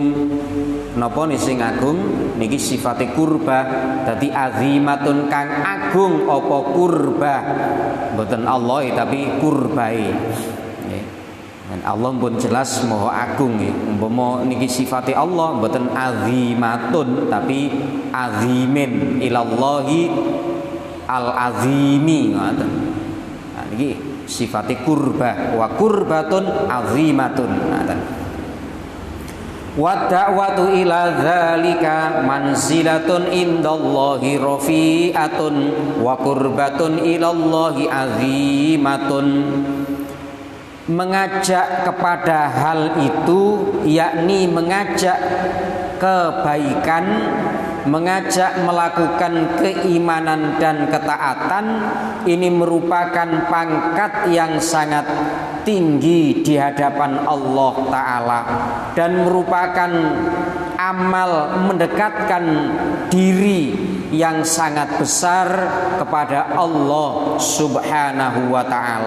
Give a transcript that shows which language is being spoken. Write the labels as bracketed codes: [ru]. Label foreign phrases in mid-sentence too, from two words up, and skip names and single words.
[jv] Napa nih sing agung niki sifate kurba, dadi azimatun kang agung apa kurba, mboten Allah tapi kurbae. [id] Dan Allah pun jelas maha agung nggih. [jv] Umpama niki sifate Allah mboten azimatun tapi [ar] عظيم إلى الله العظيم [jv] ngoten. Niki sifate kurba [ar] وقربة عظيمة. ودعوة إلى ذلك منزلة عند الله رفيعة وقربة إلى الله عظيمة. [id] Mengajak kepada hal itu yakni mengajak kebaikan, mengajak melakukan keimanan dan ketaatan, ini merupakan pangkat yang sangat tinggi di hadapan [ar] الله تعالى [id] dan merupakan amal mendekatkan diri yang sangat besar kepada [ar] الله سبحانه وتعالى.